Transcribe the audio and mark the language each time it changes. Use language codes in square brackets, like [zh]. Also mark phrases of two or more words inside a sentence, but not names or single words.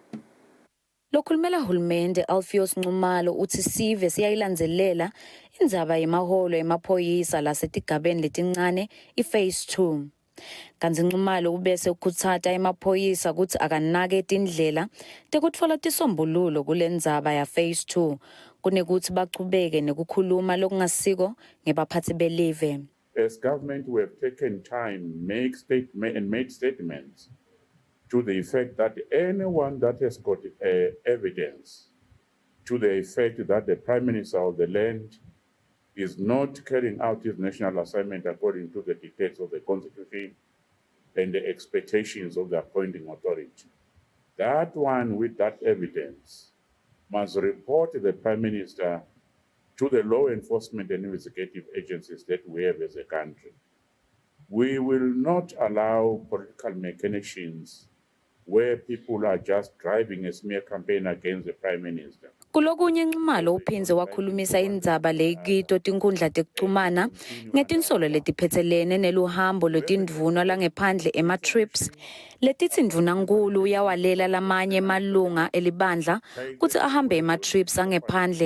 [ss] Lokhulumela hulumende Alpheus Nxumalo uthi sive siyayilandzelela indzaba yemaholo emaphoyisa lasetigabeni letincane iphase 2. Kanti Nxumalo ubese ukhutsata emaphoyisa ukuthi akanake tindlela tekutfola tisombululo kulendzaba ya phase 2 kunekuthi bachubeke nekukhuluma lokungasiko ngebaphatsi belive. [en] As government, we have taken time made statements to the effect that anyone that has got evidence to the effect that the Prime Minister of the land is not carrying out his national assignment according to the dictates of the Constitution and the expectations of the appointing authority. That one with that evidence must report the Prime Minister to the law enforcement and investigative agencies that we have as a country. We will not allow political machinations where people are just driving a smear campaign against the Prime Minister. [ss] Kulokunye Nxumalo uphinze wakhulumisa indzaba leyikito tinkhundla tekuchumana ngetinsolo letiphetselene neluhambo lwetindvuna langephandle ema-trips letithi ndvunankulu uyawalela lamanye emalunga elibandla kutsi ahambe ema-trips angephandle.